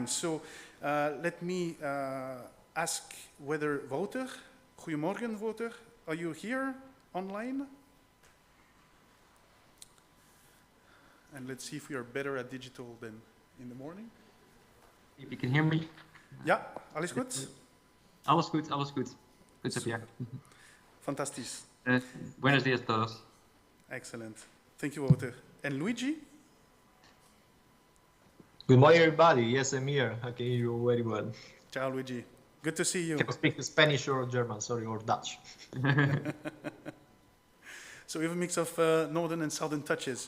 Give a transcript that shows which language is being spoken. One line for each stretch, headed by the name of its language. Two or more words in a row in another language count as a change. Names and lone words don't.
English: So let me ask whether Wouter, goedemorgen Wouter, are you here online? And let's see if we are better at digital than in the morning. If you can hear me.
Dutch: Ja, alles goed? Alles goed, alles goed. Goed zo, Pierre. Fantastisch.
Spanish: Buenos dias todos.
English: Excellent. Thank you, Wouter. And Luigi? Good morning, everybody. Yes, I'm here. I can hear you very well. Ciao, Luigi. Good to see you. I can speak Spanish or German, sorry, or Dutch. So we have a mix of northern and southern touches.